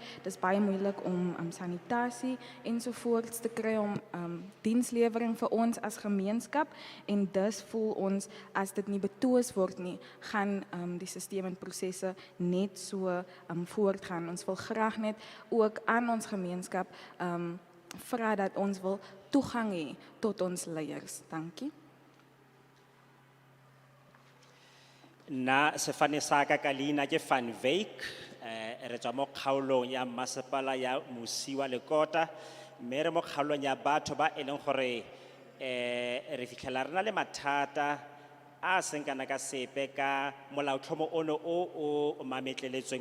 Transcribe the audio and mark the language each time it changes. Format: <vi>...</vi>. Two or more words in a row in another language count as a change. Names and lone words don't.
<af>Dit is baie moeilik om sanitasie ensovoorts te kry om dienslewering vir ons as gemeenskap en dus voel ons as dit nie betwis word nie, gaan die stelsel en prosesse net so voortgaan. Ons wil graag net ook aan ons gemeenskap vra dat ons wil toegang hê tot ons leiers. Dankie.</af> <tn>Na sefane sa ka ka leina ke Van Wyk re tswa mo kgaolong ya masepala ya Musiwa Lekota mme re mo kgaolong ya batho ba e leng gore re fitlhela re na le mathata a seng kana ka sepe ka molaotlhomo ono o mametleletsweng</tn>